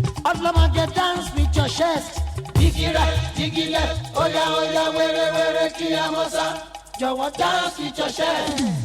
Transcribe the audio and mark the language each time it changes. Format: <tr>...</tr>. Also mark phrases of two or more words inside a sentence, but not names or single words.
<yo>Ọlọ́mọge,</yo> <en>dance with your chest. Jígí right, jígí left,</en> <yo>óyá, óyá, wéré, wéré, kí a mọ́ sá. Jọ̀wọ́,</yo> <en>dance with your chest.</en>